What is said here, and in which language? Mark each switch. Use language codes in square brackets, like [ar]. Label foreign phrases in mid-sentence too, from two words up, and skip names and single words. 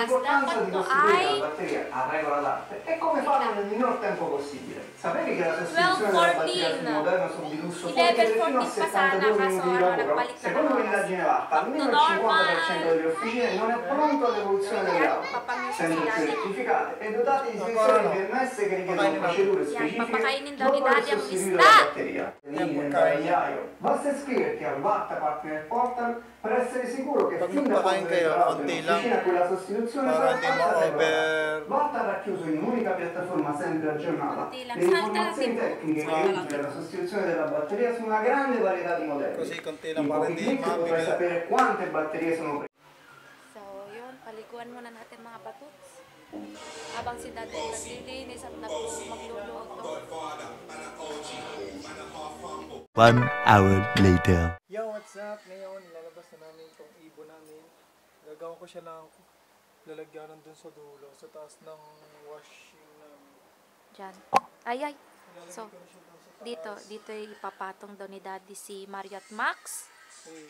[tl] Dapat po ay 12:14. 11:14 pa sana, kaso nagpalit na ng oras. [en] Back to normal. [tl] Papakainin daw ni Daddy ang isda. [it] Basta iscriverti al Vatta Partner Portal per essere sicuro che fin da quando entrato nell'officina quella sostituzione sarà fatta regolarmente. Vatta ha racchiuso in un'unica piattaforma sempre aggiornata le informazioni tecniche che utili alla sostituzione della batteria su una grande varietà di modelli. In pochi clic potrai sapere quante batterie sono presenti. [tl] So yun, paliguan muna natin mga batuts. Habang si Daddy naglilinis at magluluto. [en] 1 hour later. Yo, what's up? [tl] Ngayon, lalabas na namin itong ibon namin. Gagawin ko siya ng lalagyanan dun sa dulo, sa taas ng washing namin. Diyan. Ay. So, dito ipapatong daw ni Daddy si Mario at Max. Okay.